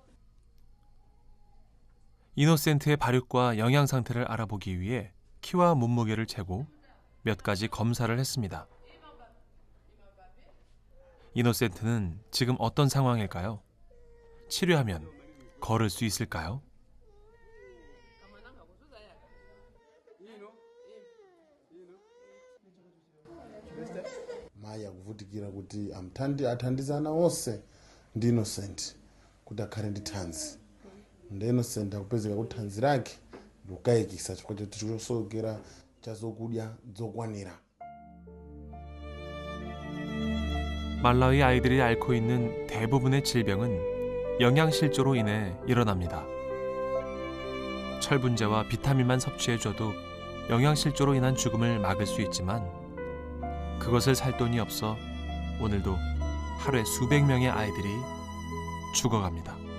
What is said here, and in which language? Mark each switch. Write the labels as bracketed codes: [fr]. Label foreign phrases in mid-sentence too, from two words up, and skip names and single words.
[ko] 이노센트의 발육과 영양 상태를 알아보기 위해 키와 몸무게를 재고 몇 가지 검사를 했습니다. 이노센트는 지금 어떤 상황일까요? 치료하면 걸을 수 있을까요? [ny] mai akuvutikira kuti athandizana onse ndi Innocent kuti akhale ndi thanzi. Ndi Innocent akupezeka kuti thanzi lake likukayikitsa chifukwa choti chikusowekera cha zokudya zokwanira. [ko] 말라위 아이들이 앓고 있는 대부분의 질병은 영양실조로 인해 일어납니다. 철분제와 비타민만 섭취해줘도 영양실조로 인한 죽음을 막을 수 있지만 그것을 살 돈이 없어 오늘도 하루에 수백 명의 아이들이 죽어갑니다.